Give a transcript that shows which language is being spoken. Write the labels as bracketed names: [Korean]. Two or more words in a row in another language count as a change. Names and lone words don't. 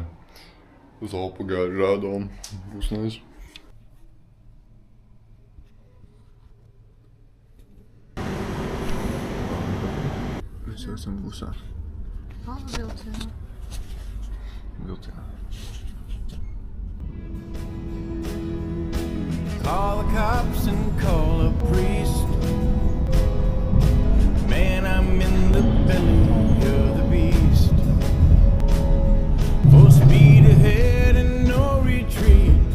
[Latvian] Uz Alpu gāju rādām. Būs nezinu. Mēs jau esam busā. Vilcienā. Vilcienā. [English] Call the cops and call a priest. Man, I'm in the belly of the beast. Full speed ahead and no retreat.